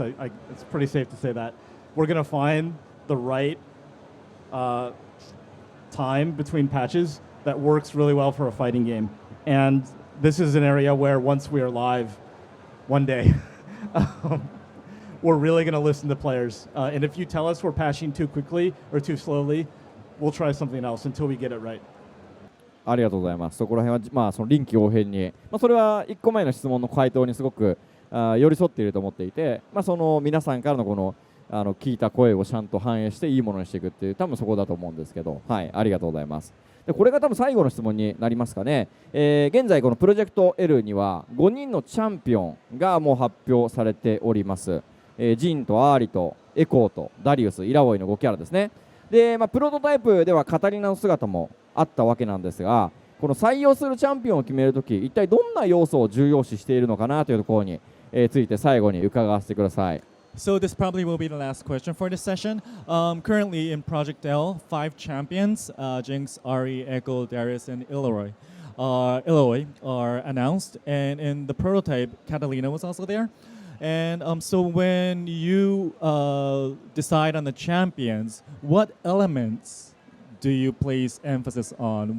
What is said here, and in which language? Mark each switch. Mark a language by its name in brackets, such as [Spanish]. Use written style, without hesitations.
[English] It's pretty safe to say that. We're going to find the right time between patches that works really well for a fighting game. And this is an area where once we are live one day, we're really going to listen to players. And if you tell us we're patching too quickly or too slowly, we'll try something else until we get it right. [Japanese] ありがとうございます。そこら辺は、その臨機応変に、それは1個前の質問の回答にすごく寄り添っていると思っていて、その皆さんからのこの聞いた声をちゃんと反映していいものにしていくっていう多分そこだと思うんですけど、はい、ありがとうございます。でこれが多分最後の質問になりますかね。現在このプロジェクト L には5人のチャンピオンがもう発表されております。ジンとアーリとエコーとダリウス、イラオイの5キャラですね。で、プロトタイプではカタリナの姿もあったわけなんですが、この採用するチャンピオンを決めるとき、一体どんな要素を重要視しているのかなというところについて最後に伺わせてください。 [English] So this probably will be the last question for this session. Currently in Project L, 5 champions, Jinx, Ari, Echo, Darius, and Eloy are announced. And in the prototype, Catalina was also there. And so when you decide on the champions, what elements do you place emphasis on?